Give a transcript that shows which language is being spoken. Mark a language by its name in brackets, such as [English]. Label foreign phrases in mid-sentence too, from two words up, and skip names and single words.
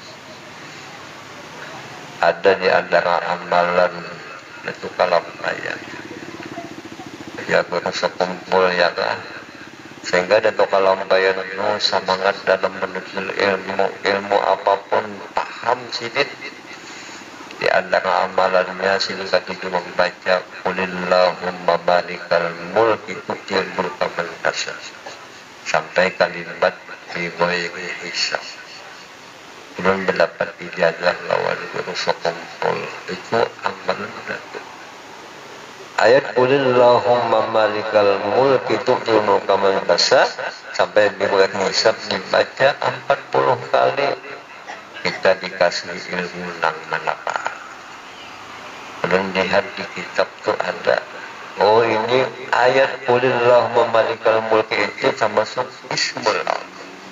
[Banjar] Ada di antara amalan itu kalampayan ya bersekumpul ya kan, sehingga Datuk Kalampayan itu semangat dalam menuntut ilmu apapun, paham sidit. Di antara amalannya sehingga dia membaca [Arabic] Qulillahumma malikal mulki tu'til mulka man tasha [Banjar] sampai kalimat [Arabic] biwayri hisab. [Banjar] Belum mendapat ijazah lawan guru sekumpul, itu amalan Datuk. Ayat [Arabic] Qulillahumma malikal mulki tu'til mulka man tasha [Banjar] sampai [Arabic] biwayri hisab [Banjar] dibaca 40 kali, kita dikasih ilmu nang manfaat. Belum lihat di kitab tu ada, oh ini ayat [Arabic] Qulillahumma malikal mulki [Banjar] itu termasuk [Arabic] ismul Allah.